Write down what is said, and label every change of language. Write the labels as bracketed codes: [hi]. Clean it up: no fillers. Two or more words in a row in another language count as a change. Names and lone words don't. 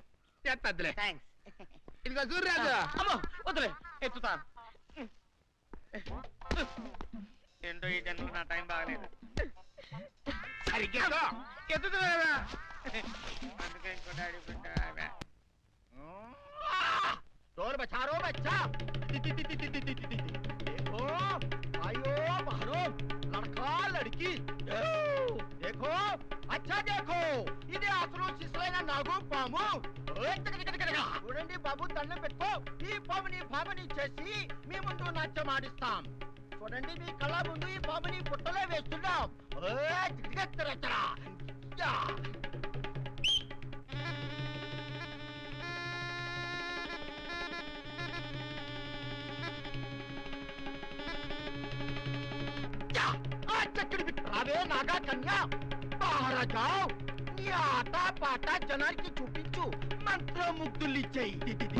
[te] ఎత్తద్దులే. థ్యాంక్స్. ఇదిగో చూడరాజు. అమ్మో వదిలే, ఎత్తుతా. ఏంటో ఈ జన్మకు నా టైం బాగలేదు. సరిగ్గా ఎత్తుతున్నా. అందుకే ఇంకో డాడీ పుట్టావా? [hi] चोर बचा रो बच्चा। देखो आयो बाहरो लड़का लड़की देखो अच्छा देखो [te] ఇది అసలు శిశులైన నాగు పాము చూడండి బాబు దండం పెట్టుకో ఈ పాముని భామని చేసి మీ ముందు నాట్యం ఆడిస్తాం చూడండి మీ కళ్ళ ముందు ఈ పాముని పుట్టలో వేస్తున్నాం అదే నాగా కన్యా [hi] बाहर जाओ [te] నీ ఆట పాట జనానికి చూపించు మంత్రముగ్ధులు ఇచ్చేయి